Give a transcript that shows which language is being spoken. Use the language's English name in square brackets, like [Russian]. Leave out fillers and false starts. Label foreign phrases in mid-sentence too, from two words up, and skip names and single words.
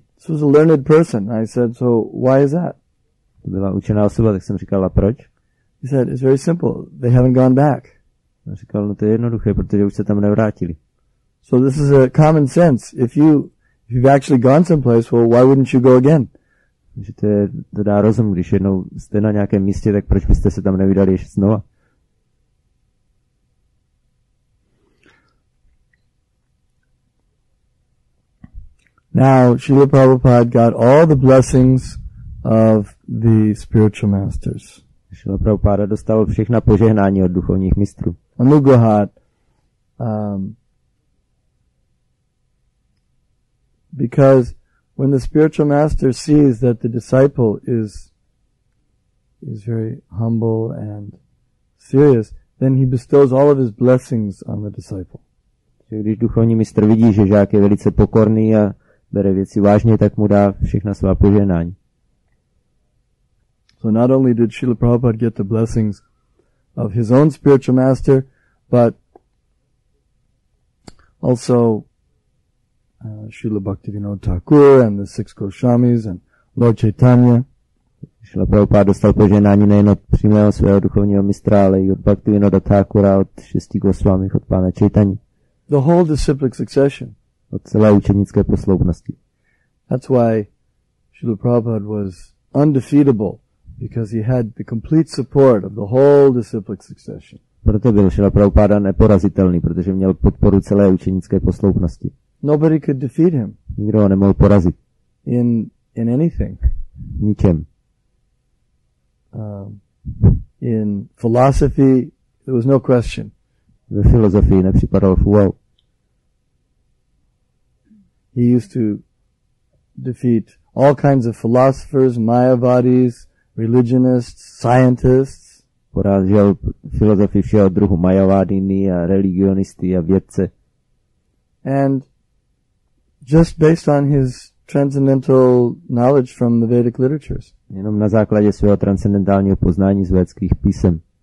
[English] This was a learned person. I said, so why is that? [Czech] To byla učená osoba, tak jsem říkal, a proč? [English] He said, it's very simple. They haven't gone back. [Czech] A říkal, no to je jednoduché, protože už se tam nevrátili. [English] So this is a common sense. If you've actually gone someplace, well, why wouldn't you go again? [Czech] Že to dá rozum, když jednou jste na nějakém místě, tak proč byste se tam nevydali ještě znova? [English] Now, Srila Prabhupada got all the blessings of the spiritual masters. [Czech] Srila Prabhupada dostal všechna požehnání od duchovních mistrů. [English] Anugrahat. Because when the spiritual master sees that the disciple is very humble and serious, then he bestows all of his blessings on the disciple. [Czech] Když duchovní mistr vidí, že žák je velice pokorný a bere věci vážně, tak mu dá všechna svá požehnání. [English] So not only did Srila Prabhupada get the blessings of his own spiritual master, but also Srila Bhaktivinoda Thakur and the six Goswamis and Lord Chaitanya. [Czech] Srila Prabhupada dostal požehnání nejen od přímého svého duchovního mistra, ale i od Bhaktivinoda Thakura, od 6 Goswami, od pána Chaitanya. [English] The whole disciplic succession. [Czech] Od celé učenické posloupnosti. [English] That's why Srila Prabhupada was undefeatable, because he had the complete support of the whole disciplic succession. [Czech] Proto byl Srila Prabhupada neporazitelný, protože měl podporu celé učenické posloupnosti. [English] Nobody could defeat him. [Czech] Nikdo ho nemohl porazit. [English] In anything. [Czech] Ničem. [English] In philosophy, there was no question. [Czech] Ve filozofii nepřipadal v úvahu. [English] He used to defeat all kinds of philosophers, Mayavadis, religionists, scientists. [Czech] Porážel filozofii všeho druhu, Mayavadiny a religionisty a vědce. [English] And just based on his transcendental knowledge from the Vedic literatures. [Czech] Jenom na základě svého transcendentálního poznání z védských písem.